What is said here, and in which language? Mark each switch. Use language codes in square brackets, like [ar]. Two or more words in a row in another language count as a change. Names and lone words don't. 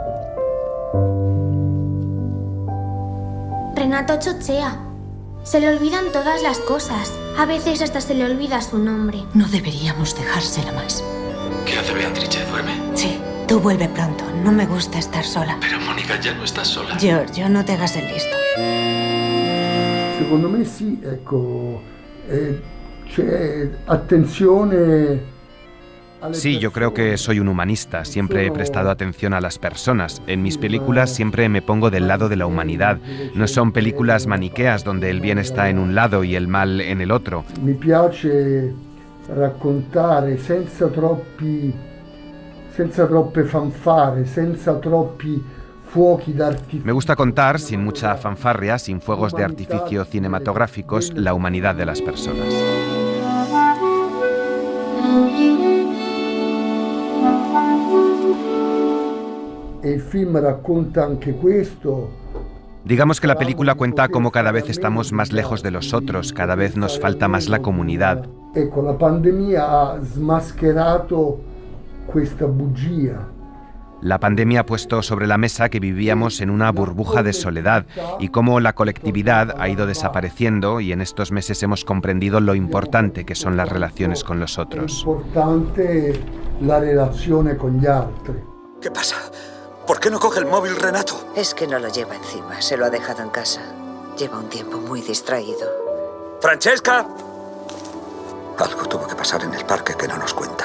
[es] Renato chochea. Se le olvidan todas las cosas. A veces hasta se le olvida su nombre. No deberíamos dejársela más. ¿Qué hace Beatrice? ¿Duerme? Sí, tú vuelve pronto. No me gusta estar sola. Pero Mónica, ya no estás sola. Giorgio, no te hagas el listo. [it] Secondo me sì, ecco, c'è attenzione. [es] Sí, yo creo que soy un humanista, siempre he prestado atención a las personas. En mis películas siempre me pongo del lado de la humanidad. No son películas maniqueas donde el bien está en un lado y el mal en el otro. [it] Mi piace raccontare senza troppe fanfare, senza troppi fuochi d'artificio. [es] Me gusta contar, sin mucha fanfarria, sin fuegos de artificio cinematográficos, la humanidad de las personas. [it] E il film racconta anche questo. [es] Digamos que la película cuenta cómo cada vez estamos más lejos de los otros, cada vez nos falta más la comunidad. [it] Ecco, la pandemia ha smascherato questa bugia. [es] La pandemia ha puesto sobre la mesa que vivíamos en una burbuja de soledad y cómo la colectividad ha ido desapareciendo, y en estos meses hemos comprendido lo importante que son las relaciones con los otros. [it] Importante la relazione con gli altri. [es] ¿Qué pasa? ¿Por qué no coge el móvil Renato? Es que no lo lleva encima, se lo ha dejado en casa. Lleva un tiempo muy distraído. ¡Francesca! Algo tuvo que pasar en el parque que no nos cuenta.